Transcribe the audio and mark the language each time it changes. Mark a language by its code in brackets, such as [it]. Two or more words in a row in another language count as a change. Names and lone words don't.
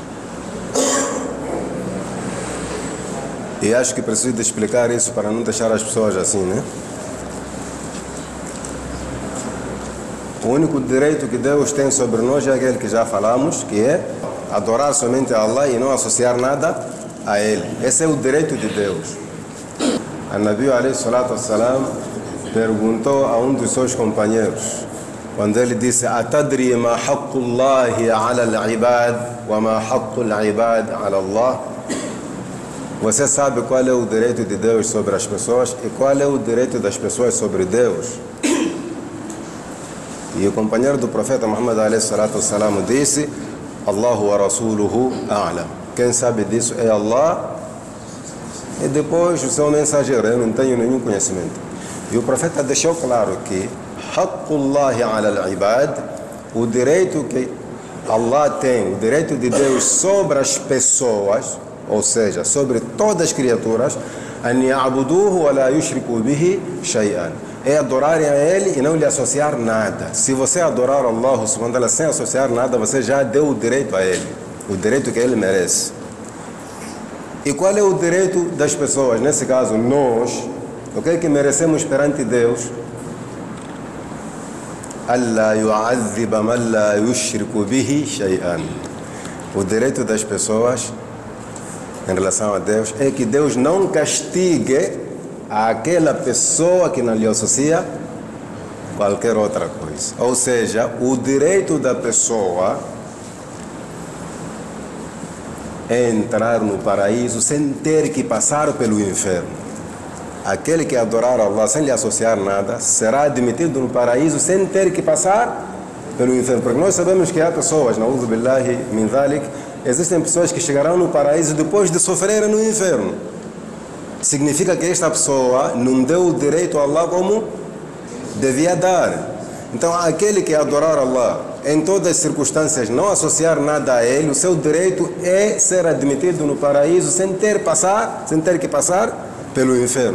[pt] E acho que preciso de explicar isso para não deixar as pessoas assim, né? O único direito que Deus tem sobre nós é aquele que já falamos, que é adorar somente a Allah e não associar nada a Ele. Esse é o direito de Deus. A [ar] النبي عليه الصلاة والسلام [pt] perguntou a um dos seus companheiros, quando ele disse: [ar] أتدري ما حق الله على العباد وما حق العباد على الله? [pt] Você sabe qual é o direito de Deus sobre as pessoas e qual é o direito das pessoas sobre Deus? E o companheiro do profeta Muhammad [ar] عليه الصلاة والسلام [pt] disse: [ar] الله ورسوله أعلم. [pt] Quem sabe disso é Allah e depois o seu mensageiro. Eu não tenho nenhum conhecimento. E o profeta deixou claro que [ar] حق الله على العباد, [pt] o direito que Allah tem, o direito de Deus sobre as pessoas, ou seja, sobre todas as criaturas, [ar] أن يعبده ولا يشرك به شيئا, [pt] é adorarem a Ele e não lhe associar nada. Se você adorar Allah [ar] سبحانه وتعالى [pt] sem associar nada, você já deu o direito a Ele, o direito que Ele merece. E qual é o direito das pessoas? Nesse caso, nós, o que é que merecemos perante Deus? [ar] الله يعذب من لا يشرك به شيئا. [pt] O direito das pessoas em relação a Deus é que Deus não castigue aquela pessoa que não lhe associa qualquer outra coisa. Ou seja, o direito da pessoa é entrar no paraíso sem ter que passar pelo inferno. Aquele que adorar Allah sem lhe associar nada será admitido no paraíso sem ter que passar pelo inferno. Porque nós sabemos que há pessoas, [ar] نعوذ بالله من ذلك, [pt] existem pessoas que chegarão no paraíso depois de sofrerem no inferno. Significa que esta pessoa não deu o direito a Allah como devia dar. Então, aquele que adorar Allah em todas as circunstâncias, não associar nada a Ele, o seu direito é ser admitido no paraíso sem ter que passar pelo inferno.